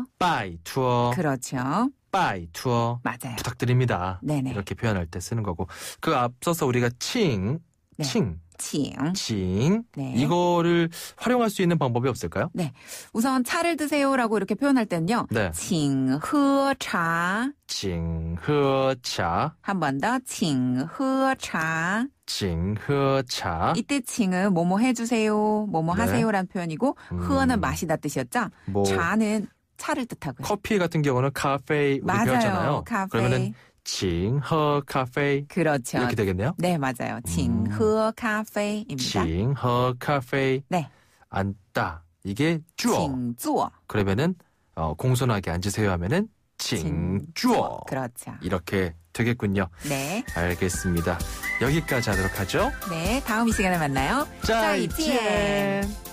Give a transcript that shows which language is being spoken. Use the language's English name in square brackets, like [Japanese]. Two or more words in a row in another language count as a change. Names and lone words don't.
[Korean] 빠이 투어. 그렇죠. 빠이 투어. 맞아요. 부탁드립니다. 네네. 이렇게 표현할 때 쓰는 거고. 그 앞서서 우리가 칭, 네. 칭, 칭. 네. 이거를 활용할 수 있는 방법이 없을까요? 네. 우선 차를 드세요라고 이렇게 표현할 때는요. 네. [Chinese] 请喝茶. 请喝茶. [Korean] 한 번 더. [Chinese] 请喝茶. 请喝茶. [Korean] 이때 칭은 뭐뭐 해주세요, 뭐뭐 네. 하세요라는 표현이고 흐어는 마시다 뜻이었죠. 뭐 차는 차를 뜻하고요. 커피 같은 경우는 카페 우리 맞아요. 배웠잖아요. 카페. 그러면은 [Chinese] 请喝咖啡 [Korean] 그렇죠. 이렇게 되겠네요. 네, 맞아요. [Chinese] 请喝咖啡 [Korean] 입니다. [Chinese] 请喝咖啡 [Korean] 네. 앉다. 이게 주어. [Chinese] 请坐. [Korean] 그러면은 공손하게 앉으세요 하면은 [Chinese] 请坐. [Korean] 그렇죠. 이렇게 되겠군요. 네. 알겠습니다. 여기까지 하도록 하죠. 네, 다음 이 시간에 만나요. 再见.